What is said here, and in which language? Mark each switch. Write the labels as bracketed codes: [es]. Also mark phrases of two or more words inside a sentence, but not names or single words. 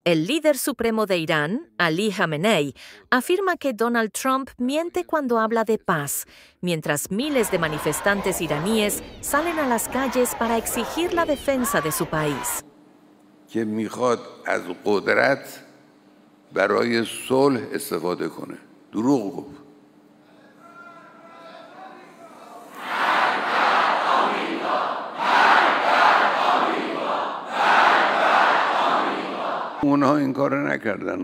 [es] El líder supremo de Irán, Ali Khamenei, afirma que Donald Trump miente cuando habla de paz, mientras miles de manifestantes iraníes salen a las calles para exigir la defensa de su país. [fa] که میخواد از قدرت برای صلح استفاده کنه. دروغ گفت. اونها این کار نکردن.